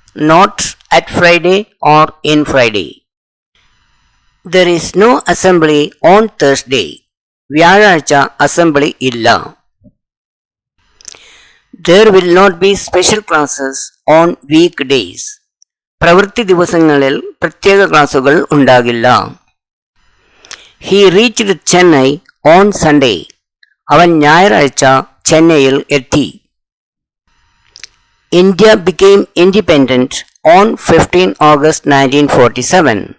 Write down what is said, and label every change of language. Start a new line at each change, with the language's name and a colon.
English: Not at Friday or in Friday. There is no assembly on Thursday.
Malayalam: വ്യാഴാഴ്ച assembly ഇല്ല.
English: There will not be special classes on weekdays.
Malayalam: പ്രവൃത്തി ദിവസങ്ങളിൽ പ്രത്യേക ക്ലാസുകൾ ഉണ്ടാകില്ല.
English: He reached Chennai on Sunday.
Malayalam: അവൻ ഞായറാഴ്ച ചെന്നൈയിൽ എത്തി.
English: India became independent on 15 August 1947.